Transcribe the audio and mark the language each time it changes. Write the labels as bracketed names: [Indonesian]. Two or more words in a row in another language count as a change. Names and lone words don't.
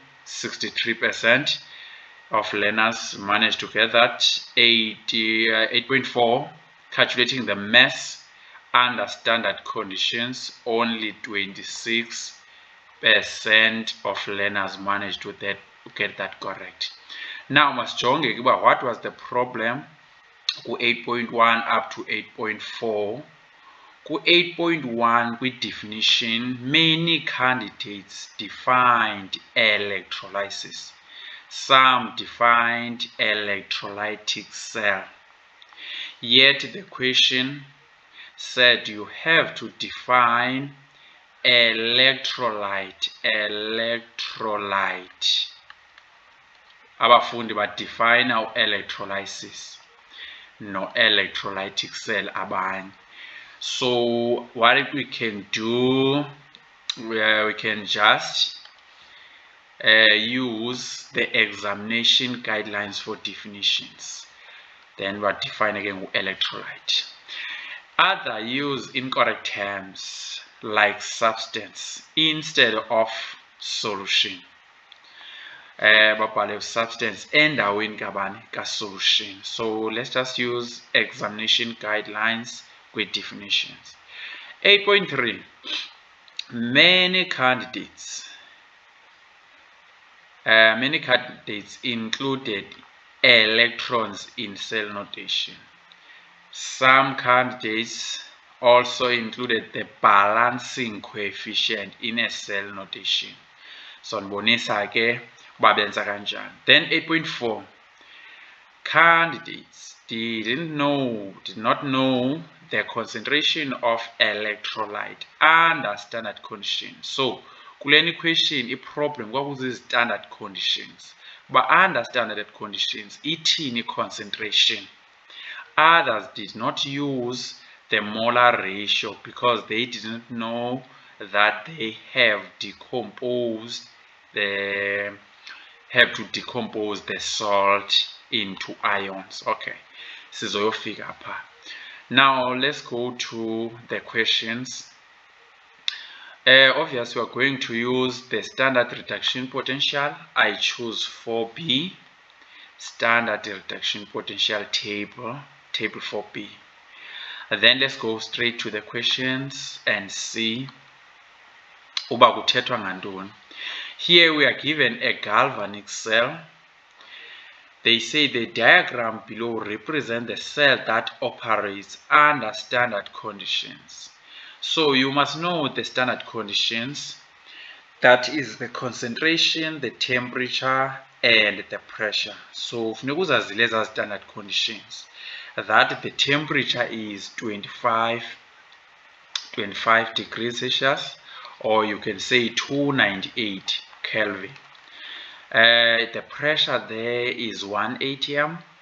[English] 63% of learners managed to get that. 8.4, calculating the mass under standard conditions. Only 26% of learners managed to get that correct. Now [Xhosa] masijonge ukuba [English] what was the problem ku 8.1 up to 8.4. Ku 8.1 with definition, many candidates defined electrolysis. Some defined electrolytic cell. Yet the question said you have to define electrolyte. [Xhosa] Abafundi badefine electrolysis no [English] electrolytic cell [Xhosa] abanye. [English] So what we can do, we can just use the examination guidelines for definitions. Then we'll define again electrolyte. Other use incorrect terms like substance instead of solution. [Xhosa] Babhale substance endaweni kabani ka-solution. [English] So let's just use examination guidelines with definitions. 8.3, many candidates included electrons in cell notation. Some candidates also included the balancing coefficient in a cell notation. [Xhosa] So ndibonisa ke babenza kanjani. [English] Then 8.4, candidates did not know the concentration of electrolyte under standard conditions. [Xhosa] So kuleni question i-problem kwakuzi-standard conditions. [English] But under standard conditions ithini concentration. Others did not use the molar ratio because they didn't know that they have to decompose the salt into ions. [Xhosa] Okay, sizoyofika apha. [English] Now let's go to the questions. Obviously, we're going to use the standard reduction potential. I choose 4B, standard reduction potential table 4B. Then let's go straight to the questions and see [Xhosa] uba kuthethwa ngantoni. [English] Here we are given a galvanic cell. They say the diagram below represents the cell that operates under standard conditions. So you must know the standard conditions. That is the concentration, the temperature, and the pressure. [Xhosa] So funeka uzazile ezaa [English] standard conditions. That the temperature is 25 degrees Celsius, or you can say 298 Kelvin. The pressure there is 1 atm.